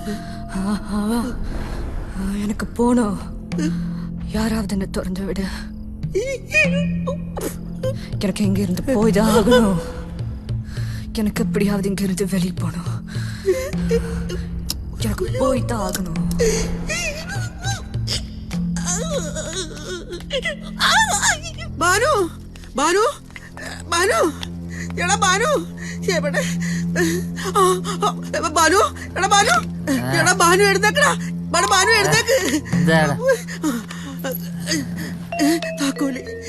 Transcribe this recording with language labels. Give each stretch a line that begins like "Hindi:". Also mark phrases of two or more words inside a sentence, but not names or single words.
Tamil: எனக்கு போகணும். யாராவது என்ன திறந்து விடு. எனக்கு இங்க இருந்து போய்தான் ஆகணும். எனக்கு எப்படியாவது இங்க இருந்து வெளியே போகணும். எனக்கு போய்தான் ஆகணும்.
Malayalam: ബാനു, ബാനു, ബാനു, എടാ ബാനു, എവിടെ? ബാനു, എടാ ബാനു, എടാ ബാനു എഴുന്നേക്കടാ. ബാനു എഴുന്നേക്ക്. താക്കോലി.